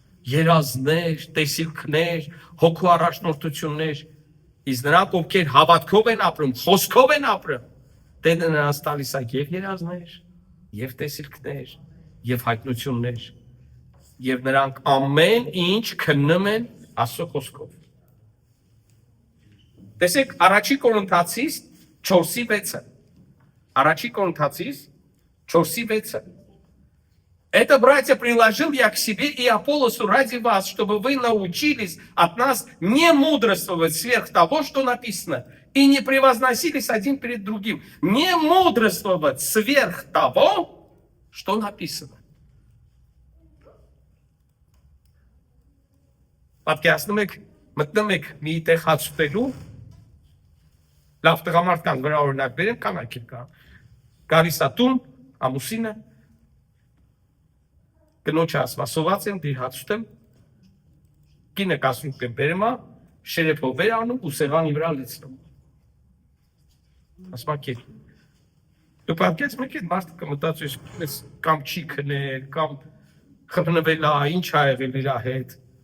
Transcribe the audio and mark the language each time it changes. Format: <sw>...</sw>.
<hy>երազներ, տեսիլքներ, հոգու առաջնորդություններ, իսկ նրանք ովքեր հավատքով են ապրում, խոսքով են ապրում, դե նրանց տալիս է եւ երազներ, եւ տեսիլքներ, եւ հայտնություններ, եւ նրանք ամեն ինչ քննում են Աստծո խոսքով։ Տեսեք, առաջի Կորինթացիս 4:6. Առաջի Կորинθացիս 4:6.</hy> <ru>Это, братья, приложил я к себе и Аполлосу ради вас, чтобы вы научились от нас не мудрствовать сверх того, что написано, и не превозносились один перед другим. Не мудрствовать сверх того, что написано.</ru> <hy>Պատկերացնում եք, մտնում եք մի տեղ հացուտելու, լավ տղամարդկան վրա օրինակ բերեմ, կանայք կա, գալիս է տուն, ամուսինը, կնոջը ասում, սոված եմ, դիր հացուտեմ, կինը կասում եմ բերեմ, շերեփով վեր անում ու սեղանի վրա լցնում։ Ասում ակեր։ Դու պատկերացնում եք, այդ մարդը կմտածում կամ չի քնել, կամ խփնվել է, ինչ ա եղել իր հետ։</hy>